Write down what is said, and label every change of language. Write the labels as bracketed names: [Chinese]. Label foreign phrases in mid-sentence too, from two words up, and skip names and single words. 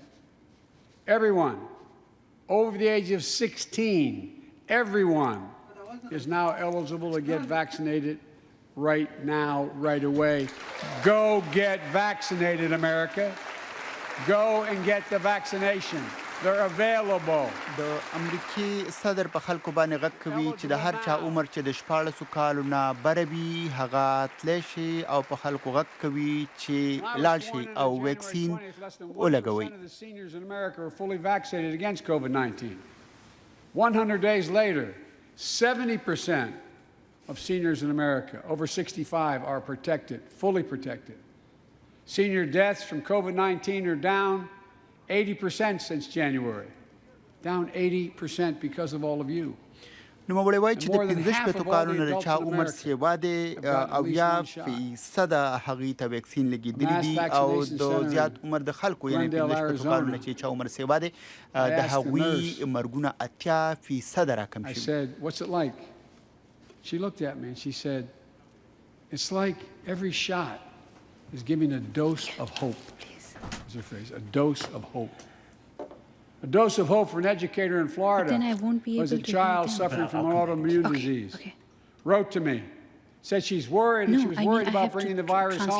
[English] Everyone over the age of 16, everyone is now eligible to get vaccinated right now, right away. Go get vaccinated, America. Go and get the vaccination. They're available. [Pashto] د امریکای صدر په خلکو باندې غږ کوي چې د هر چا عمر چې د 14 کالو نه بره وي هغه تللی شي او په خلکو غږ کوي چې لاړ شي او ویکسین ولګوي. [English] Seniors in America are fully vaccinated against COVID-19. 100 days later, 70% of seniors in America over 65 are protected, fully protected. Senior deaths from COVID-19 are down 80% since January. Down 80% because of all of you. [Pashto] نو مړی وای چې د 15 کالو نه چا عمر سیوا دی او یا فیصد هغه ته ویکسین لګیدلی دي او د زیات عمر د خلکو یعنی 15 کالو نه چې چا عمر سیوا دی د هغوی مرګونه 80% راکم شي. [English] I said, what's it like? She looked at me and she said, it's like every shot is giving a dose of hope. Is her phrase, a dose of hope. A dose of hope for an educator in Florida. Then I won't be able was a to child suffering from an autoimmune disease. Wrote to me, said she's worried and she was worried about bringing the virus home.